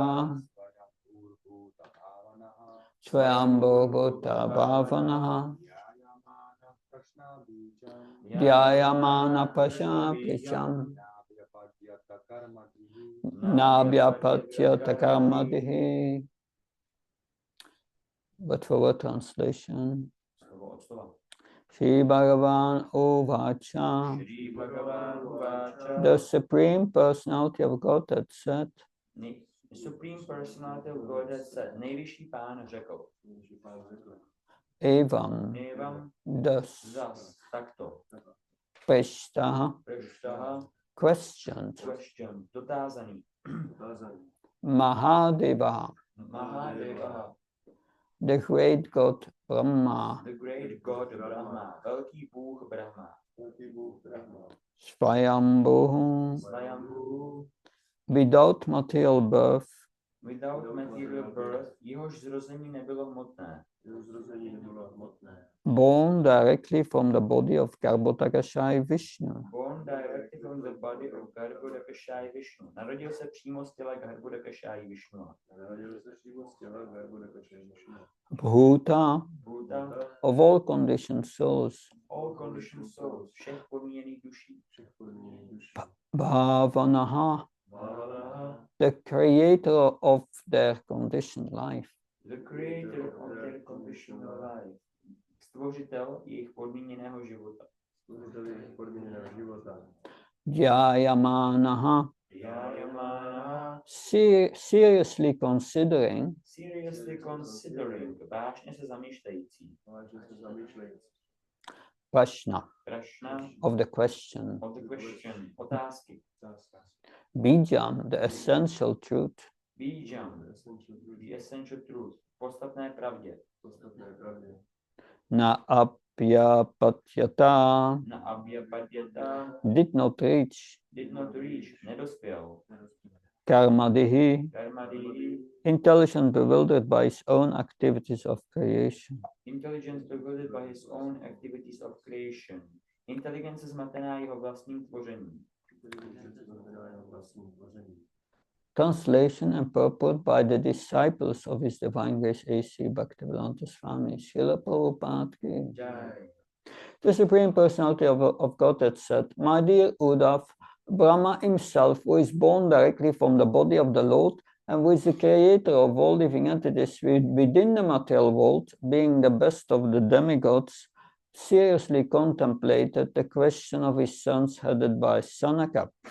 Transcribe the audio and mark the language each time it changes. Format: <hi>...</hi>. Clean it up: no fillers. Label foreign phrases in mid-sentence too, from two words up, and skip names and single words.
<sa>Swayambhur Bhuta Bhavanaha Swayambho Buddha Bhavanaha Yayamana Prashna Bijam Jayamana Prashna Bijam Navyapadyata Karmadihi Nabhyapatyata Karmadihi.</sa> <en>But for what translation?</en> <cs>Slovo od slova.</cs> <sa>Shri Bhagavan Uvacha Shri Bhagavan Vacha</sa> <en>The Supreme Personality of Godhead said The Supreme Personality of Godhead said,</en> <cs>nejvyšší pán řekl,</cs> <sa>Evam Evam</sa> <en>thus</en> <cs>zas takto,</cs> <sa>Prishtaha Prishtaha</sa> <en>questioned question, dotázaný,</en> <sa>Mahadeva Mahadeva,</sa> <en>the great God Brahma the great God Brahma,</en> <cs>velký Bůh Brahma,</cs> <sa>Svayambhu Svayambhu,</sa> <en>without material birth without material birth,</en> <cs>jehož zrození nebylo hmotné,</cs> <en>born directly from the body of Garbhodakashai Vishnu born directly from the body of Garbhodakashai Vishnu,</en> <cs>narodil se přímo z těla Garbhodakashai Vishnua,</cs> <sa>Bhuta Bhuta,</sa> <en>of all conditioned souls all conditioned souls,</en> <cs>všech podmíněných duší,</cs> <sa>Bhavanaha Bhavanaha,</sa> <en>the creator of their conditioned life the creator of their conditional life,</en> <cs>stvořitel jejich podmíněného života.</cs> <sa>Jayamanaha Jayamana,</sa> <en>seriously considering seriously considering,</en> <cs>vážně se zamýšlející,</cs> <sa>Prashna Prashna</sa> <en>of the question of the question, otázky, Bijam, the essential truth Bijam, the essential truth,</en> <cs>podstatné pravdě,</cs> <sa>na apyapatyata na abhyapadyata,</sa> <en>did not reach did not reach, nedospěl,</en> <sa>karmadihi, karmadihi,</sa> <en>intelligent bewildered by his own activities of creation. intelligence bewildered by his own activities of creation,</en> <cs>Inteligence zmatená jeho vlastním tvořením.</cs> <en>Translation and purport by the disciples of His Divine Grace A.C. Bhaktivedanta Swami Srila Prabhupada ki. Jai. The Supreme Personality of Godhead said, "My dear Uddhav, Brahma himself, who is born directly from the body of the Lord and who is the creator of all living entities within the material world, being the best of the demigods, seriously contemplated the question of his sons headed by Sanaka.</en>